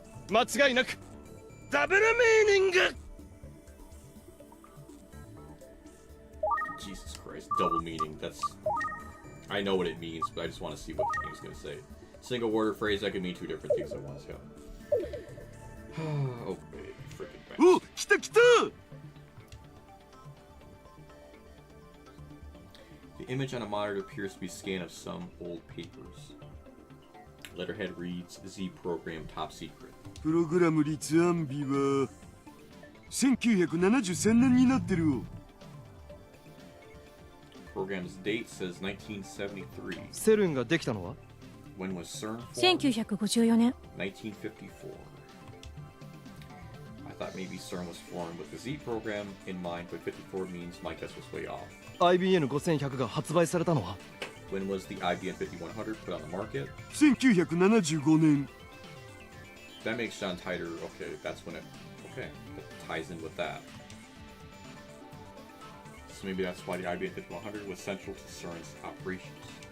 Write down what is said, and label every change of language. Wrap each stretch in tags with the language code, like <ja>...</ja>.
<ja>間違いなくダブルミーニング。</ja> <en>Jesus Christ, double meaning. That's... I know what it means, but I just want to see what the game's gonna say. Single word or phrase that can mean two different things at once, yeah. Oh, baby, freaking bastard.</en> <ja>お、来た来た。</ja> <en>The image on a monitor appears to be a scan of some old papers. Letterhead reads, Z program top secret.</en> <ja>プログラム立案日は1973年になってるよ。</ja> <en>Program's date says 1973.</en> <ja>セルンができたのは</ja> <en>When was CERN formed?</en> <ja>1954年。</ja> <en>1954. I thought maybe CERN was formed with the Z program in mind, but 54 means my guess was way off.</en> <ja>IBN5100 が発売されたのは</ja> <en>When was the IBN 5100 put on the market?</en> <ja>1975年。</ja> <en>That makes John tighter. Okay, that's when it... Okay, that ties in with that. So maybe that's why the IBN 5100 was central to CERN's operations.</en>